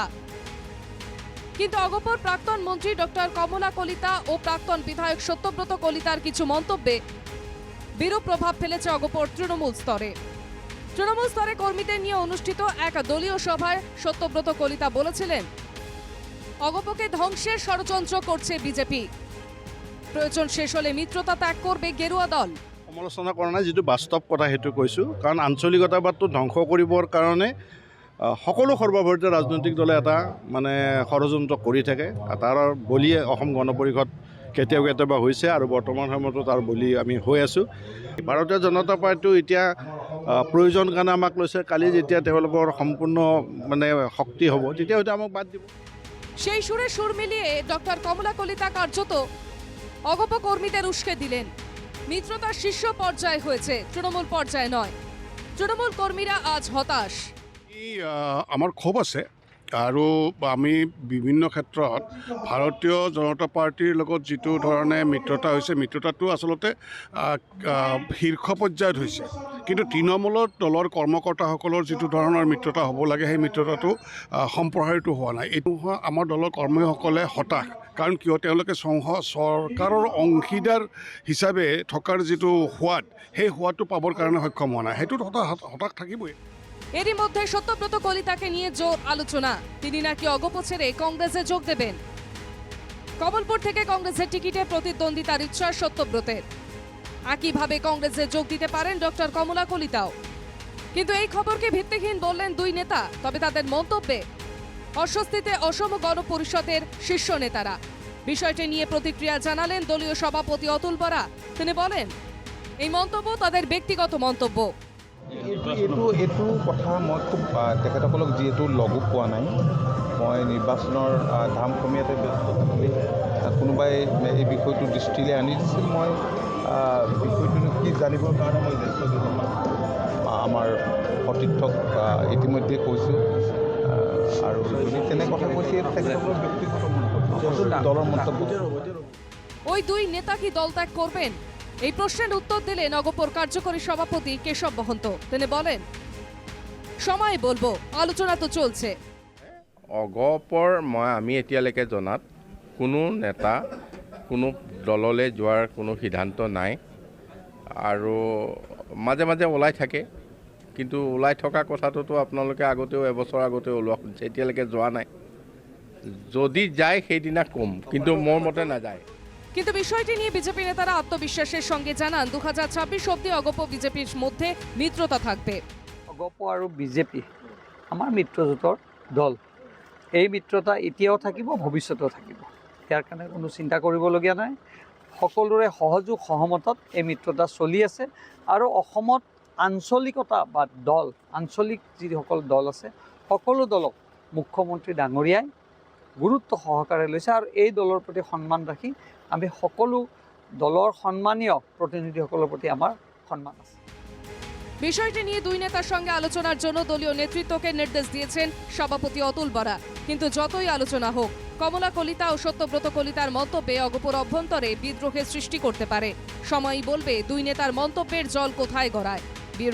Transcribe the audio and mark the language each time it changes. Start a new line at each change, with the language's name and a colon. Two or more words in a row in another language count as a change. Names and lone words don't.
Bangla: কিন্তু অগপর প্রাক্তন মন্ত্রী ডক্টর কমলা কলিতা ও প্রাক্তন বিধায়ক সত্যব্রত কলিতার কিছু মন্তব্যে বিরূপ প্রভাব ফেলেছে অগপর তৃণমূল স্তরে। কর্মীদের নিয়ে অনুষ্ঠিত এক দলীয় সভায় সত্যব্রত কলিতা বলেছিলেন, অগপকে ধ্বংসের ষড়যন্ত্র করছে বিজেপি। প্রয়োজন শেষ হলে মিত্রতা ত্যাগ করবে গেরুয়া দল।
Assamese: সমালোচনা কৰা নাই, যিটো বাস্তৱ কথা সেইটো কৈছোঁ। কাৰণ আঞ্চলিকতাবাদটো ধ্বংস কৰিবৰ কাৰণে সকলো সৰ্বভাৰতীয় ৰাজনৈতিক দলে এটা ষড়যন্ত্ৰ কৰি থাকে। তাৰ বলি অসম গণ পৰিষদ কেতিয়াবা হৈছে আৰু বৰ্তমান সময়তো তাৰ বলি আমি হৈ আছোঁ। ভাৰতীয় জনতা পাৰ্টিও এতিয়া প্ৰয়োজন কাৰণে আমাক লৈছে। কালি যেতিয়া তেওঁলোকৰ সম্পূৰ্ণ শক্তি হ'ব তেতিয়া হয়তো আমাক বাদ দিব।
Bangla: সেই সুরে সুর মিলিয়ে ডক্টর কমলা কলিতা কার্যত অগপ কর্মীদের উস্কে দিলেন। মিত্রতার শীর্ষ পর্যায়ে হয়েছে, তৃণমূল পর্যায়ে নয়। তৃণমূল কর্মীরা আজ হতাশ।
Assamese: আমাৰ ক্ষোভ আছে আৰু আমি বিভিন্ন ক্ষেত্ৰত ভাৰতীয় জনতা পাৰ্টিৰ লগত যিটো ধৰণে মিত্ৰতা হৈছে, মিত্ৰতাটো আচলতে শীৰ্ষ পৰ্যায়ত হৈছে। কিন্তু তৃণমূলত দলৰ কৰ্মকৰ্তাসকলৰ যিটো ধৰণৰ মিত্ৰতা হ'ব লাগে, সেই মিত্ৰতাটো সম্প্ৰসাৰিত হোৱা নাই। এইটো আমাৰ দলৰ কৰ্মীসকলে হতাশ। কাৰণ কিয়, তেওঁলোকে চৰকাৰৰ অংশীদাৰ হিচাপে থকাৰ যিটো সোৱাদ, সেই সোৱাদটো পাবৰ কাৰণে সক্ষম হোৱা নাই। সেইটোত হতাশ থাকিবই।
Bangla: এরই মধ্যে সত্যব্রত কলিতাকে নিয়ে জোর আলোচনা। তিনি নাকি অগপ ছেড়ে কংগ্রেসে যোগ দেবেন। কমলপুর থেকে কংগ্রেসের টিকিটে প্রতিদ্বন্দ্বিতার ইচ্ছা সত্যব্রতের। একইভাবে কংগ্রেসে যোগ দিতে পারেন ডক্টর কমলা কলিতাও। কিন্তু এই খবরকে ভিত্তিহীন বললেন দুই নেতা। তবে তাদের মন্তব্যে অস্বস্তিতে অসম গণ পরিষদের শীর্ষ নেতারা। বিষয়টি নিয়ে প্রতিক্রিয়া জানালেন দলীয় সভাপতি অতুল বরা। তিনি বলেন, এই মন্তব্য তাদের ব্যক্তিগত মন্তব্য।
Assamese: এইটো কথা মই খুব তেখেতসকলক যিহেতু লগো পোৱা নাই, মই নিৰ্বাচনৰ ধামখমীয়াতে ব্যস্ত থাকি কোনোবাই এই বিষয়টো দৃষ্টিলৈ আনি দিছিল। মই বিষয়টো কি জানিবৰ কাৰণে মই জ্যেষ্ঠ কেইজনমান আমাৰ সতীৰ্থক ইতিমধ্যে কৈছোঁ। আৰু যদি তেনে কথা কৈছে, তেখেতসকলৰ ব্যক্তিগত মন্তব্য, দলৰ মন্তব্য।
Bangla: ওই দুই নেতা কি দল ত্যাগ করবেন? এই প্রশ্নের উত্তর দিলেন অগপর কার্যকরী সভাপতি কেশব মহন্ত। তিনি বলেন, সময় বলবো, আলোচনা তো চলছে।
Assamese: অগপৰ আমি এতিয়ালৈকে জনাত কোনো নেতা কোনো দললৈ যোৱাৰ কোনো সিদ্ধান্ত নাই। আৰু মাজে মাজে ওলাই থাকে, কিন্তু ওলাই থকা কথাটোতো আপোনালোকে আগতেও এবছৰ আগতে ওলোৱা শুনিছে। এতিয়ালৈকে যোৱা নাই। যদি যায় সেইদিনা কম, কিন্তু মোৰ মতে নাযায়।
Bangla: কিন্তু বিষয়টি নিয়ে বিজেপি নেতারা আত্মবিশ্বাসের সঙ্গে জানান, 2026 অবধি অগপ বিজেপির মধ্যে মিত্রতা থাকবে।
Assamese: অগপ আৰু বিজেপি আমাৰ মিত্ৰজোঁটৰ দল। এই মিত্ৰতা এতিয়াও থাকিব, ভৱিষ্যতেও থাকিব। ইয়াৰ কাৰণে কোনো চিন্তা কৰিবলগীয়া নাই। সকলোৰে সহযোগ সহমতত এই মিত্ৰতা চলি আছে। আৰু অসমত আঞ্চলিকতা বা দল, আঞ্চলিক যিসকল দল আছে, সকলো দলক মুখ্যমন্ত্ৰী ডাঙৰীয়াই গুৰুত্ব সহকাৰে লৈছে। আৰু এই দলৰ প্ৰতি সন্মান ৰাখি আমি সকলো দলৰ সন্মানীয় প্ৰতিনিধিসকলৰ প্ৰতি আমাৰ সন্মান আছে।
Bangla: বিষয়টি নিয়ে দুই নেতার সঙ্গে আলোচনার জন্য দলীয় নেতৃত্বকে নির্দেশ দিয়েছেন সভাপতি অতুল বরা। কিন্তু যতই আলোচনা হোক, কমলা কলিতা ও সত্যব্রত কলিতার মন্তব্যে অগপর অভ্যন্তরে বিদ্রোহের সৃষ্টি করতে পারে। সময়ই বলবে দুই নেতার মন্তব্যের জল কোথায় গড়ায়।